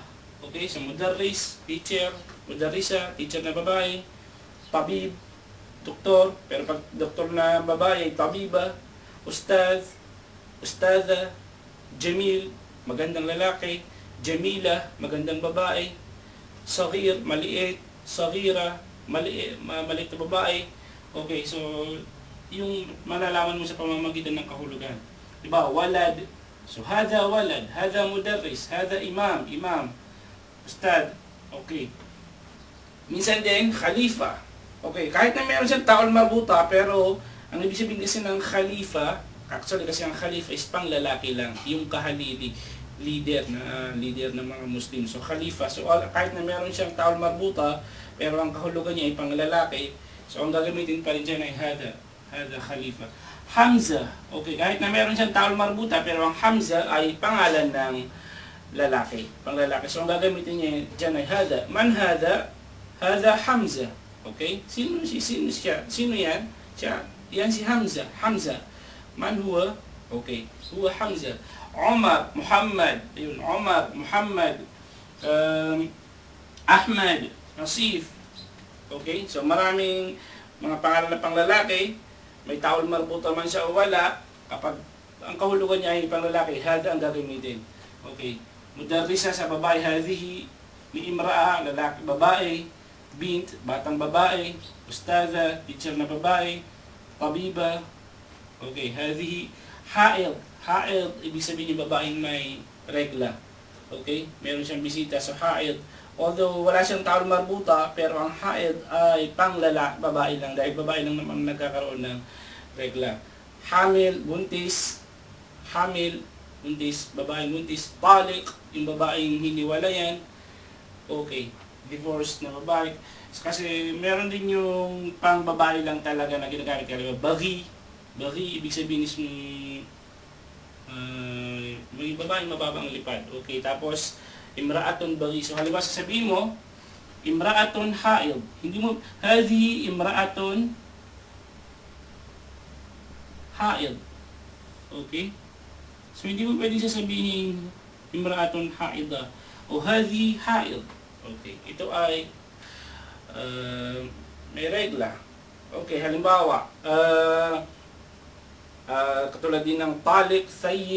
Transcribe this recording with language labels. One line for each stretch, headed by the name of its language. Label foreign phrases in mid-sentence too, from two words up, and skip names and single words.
Filipino: Okay, so mudarris, teacher, mudarrisa, teacher na babae, tabib, doktor, pero pag doktor na babae ay
Arabic: طبيبة، أستاذ، أستاذة، جميل,
Filipino: magandang lalaki, jamila, magandang babae, saghir, maliit, saghira, maliit na babae. Okay, so yung malalaman mo sa pamamagitan ng kahulugan. Diba? Walad.
Arabic: So، هذا ولد، هذا مدرس، هذا إمام, ustad.
Filipino: Okay. Minsan din, khalifa. Okay, kahit na meron siyang
Arabic: تاء مربوطة,
Filipino: pero ang ibig sabihin kasi ng khalifa, actually kasi ang khalifa is pang lalaki lang, yung kahalili, leader ng mga Muslim. So, khalifa. So, kahit na meron siyang
Arabic: تاء مربوطة,
Filipino: pero ang kahulugan niya ay pang lalaki, so ang gagamitin pa rin dyan ay
Arabic: هذا خليفة.
Filipino: Hamza. Okay, kahit na meron siyang
Arabic: تاء مربوطة,
Filipino: pero ang Hamza ay pangalan ng lalaki, pang lalaki. So, ang gagamitin niya dyan ay hada.
Arabic: من هذا؟ هذا حمزة. Okay?
Filipino: Sino siya? Sino yan? Siya. Yan si Hamza. Hamza.
Arabic: من هو؟ Okay. هو حمزة. عمر، محمد.
Filipino: Ayun, Umar, Muhammad. Ahmad, Nasif. Okay? So, maraming mga pangalan na pang lalaki. May
Arabic: تاء مربوطة
Filipino: man siya o wala. Kapag ang kahulugan niya ay pang lalaki, hada ang gagamitin. Okay. Mudarrisa sa babae, hadhihi, ni imra'a, lalaki, babae, bint, batang babae, ustaza, teacher na babae,
Arabic: طبيبة، okay، هذه، حائض,
Filipino: ibig sabihin yung babaeng may regla, okay, meron siyang bisita, so ha'id, although wala siyang taol marbuta, pero ang ha'id ay pang babae lang, dahil babae lang naman nagkakaroon ng regla. Hamil, buntis, babaeng buntis, talik, yung babaeng hiniwalayan, okay, divorce na babae. Kasi meron din yung pang babae lang talaga na ginagamit talaga, baghi, ibig sabihin is may babaeng mababang lipad, okay, tapos
Arabic: امرأة بغي.
Filipino: So halimbawa sasabihin mo,
Arabic: امرأة حائض,
Filipino: hindi mo,
Arabic: هذه امرأة حائض,
Filipino: okay. So, hindi mo pwedeng sasabihin
Arabic: امرأة حائضة
Filipino: o
Arabic: هذه حائض.
Filipino: Okay. Ito ay may regla. Okay. Halimbawa, katulad din ng
Arabic: طالق، ثيب.